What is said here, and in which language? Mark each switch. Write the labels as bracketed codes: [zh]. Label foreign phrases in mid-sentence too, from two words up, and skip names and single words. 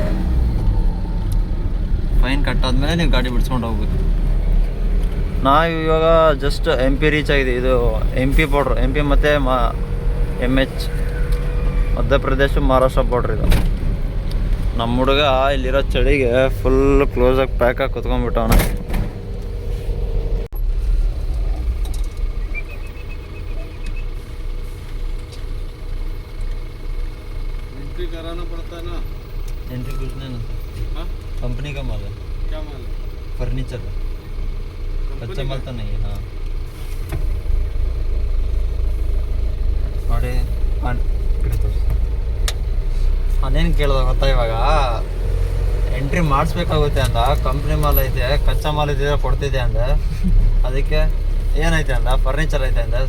[kn] ಫೈನ್ ಕಟ್ಟಾದ್ಮೇಲೆ ನೀವು ಗಾಡಿ ಬಿಡಿಸ್ಕೊಂಡು ಹೋಗ್ಬೇಕು. ನಾವು ಇವಾಗ [en] just MP reach [kn] ಆಗಿದೆ. ಇದು MP ಬಾರ್ಡ್ರ್, MP ಮತ್ತು MH ಮಧ್ಯಪ್ರದೇಶ ಮಹಾರಾಷ್ಟ್ರ ಬಾರ್ಡ್ರ್ ಇದು. ನಮ್ಮ ಹುಡುಗ ಇಲ್ಲಿರೋ ಚಳಿಗೆ ಫುಲ್ ಕ್ಲೋಸಾಗಿ ಪ್ಯಾಕಾಗಿ ಕುತ್ಕೊಂಡ್ಬಿಟ್ಟವನ. [hi] एंट्री कराना पड़ता है ना। एंट्री कुछ नहीं ना। हाँ कंपनी का माल है। क्या माल है? फर्नीचर है। कच्चा माल तो नहीं है। [kn] हाँ ನೋಡಿ ಅದೇನು ಕೇಳ್ದ ಗೊತ್ತಾ, ಇವಾಗ ಎಂಟ್ರಿ ಮಾಡಿಸ್ಬೇಕಾಗುತ್ತೆ ಅಂದ. [hi] कंपनी माल [kn] ಐತೆ, [hi] कच्चा माल [kn] ಇದ್ದಿದ್ರೆ ಕೊಡ್ತಿದ್ದೆ ಅಂದ. ಅದಕ್ಕೆ ಏನೈತೆ ಅಂದ, ಫರ್ನಿಚರ್ ಐತೆ ಅಂದ.